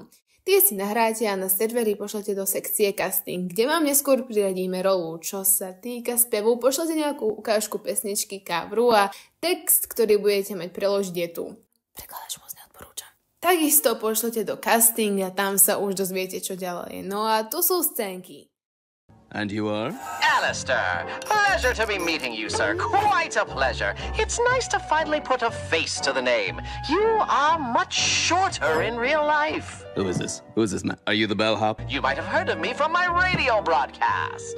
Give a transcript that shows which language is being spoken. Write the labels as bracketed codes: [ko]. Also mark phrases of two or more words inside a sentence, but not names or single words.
[sk] Tie si nahráte a na serveri pošlete do sekcie casting, kde vám neskôr priradíme rolu. Čo sa týka spevu, pošlete nejakú ukážku pesničky, coveru a text, ktorý budete mať preložiť je tu. Prekladač moc neodporúčam. Takisto pošlete do casting a tam sa už dozviete, čo ďalej. No a tu sú scénky. [en] And you are? Alistair. Pleasure to be meeting you, sir. Quite a pleasure. It's nice to finally put a face to the name. You are much shorter in real life. Who is this? Who is this man? Are you the bellhop? You might have heard of me from my radio broadcast.